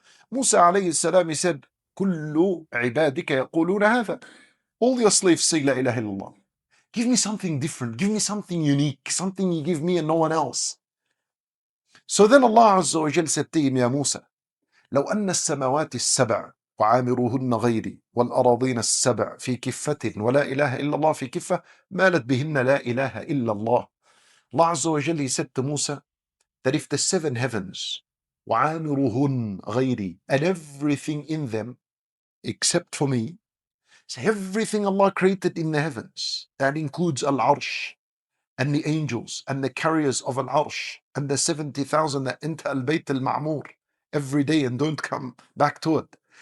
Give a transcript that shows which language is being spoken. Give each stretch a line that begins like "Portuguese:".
English: Musa alayhi salam, he said,
Arabic: كل عبادك يقولون هذا.
English: All your slaves say
Arabic: لا إله إلا الله.
English: Give me something different. Give me something unique. Something you give me and no one else. So then Allah Azza wa Jalla said to him,
Arabic: Ya Musa, لو أن السماوات السبع وعامروهن غيري والأراضين السبع في كفة ولا إله إلا الله في كفة مالت بهن لا إله إلا الله.
English: Allah Azza wa Jalla said to Musa that if the seven heavens
Arabic: وعامروهن غيري
English: and everything in them except for me, so everything Allah created in the heavens, that includes Al-Arsh and the angels and the carriers of Al-Arsh and the 70,000 that enter Al-Bayt Al-Ma'mur every day and don't come back to it.